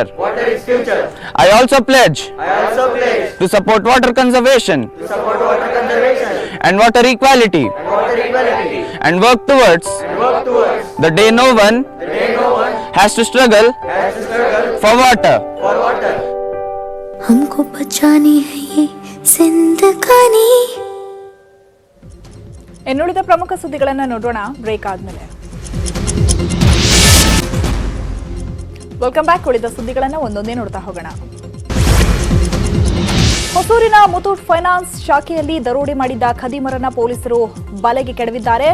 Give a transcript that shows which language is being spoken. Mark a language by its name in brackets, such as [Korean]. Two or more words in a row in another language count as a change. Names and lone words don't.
[English] I also pledge to support water conservation and water equality and work towards the day no one has to struggle for water. [Hindi] हमको बचानी है ये जिंदगानी. [Kannada] ಇನ್ನುಳಿದ ಪ್ರಮುಖ ಸುದ್ದಿಗಳನ್ನು ನೋಡೋಣ ಬ್ರೇಕ್ ಆದ್ಮೇಲೆ. [English] welcome back. [Kannada] ಉಳಿದ ಸುದ್ದಿಗಳನ್ನು ಒಂದೊಂದೇ ನೋಡ್ತಾ ಹೋಗೋಣ. ಹೊಸೂರಿನ ಮುತ್ತೂಟ್ ಫೈನಾನ್ಸ್ ಶಾಖೆಯಲ್ಲಿ ದರೋಡೆ ಮಾಡಿದ್ದ ಖದೀಮರನ್ನ ಪೊಲೀಸರು ಬಲೆಗೆ ಕೆಡವಿದ್ದಾರೆ.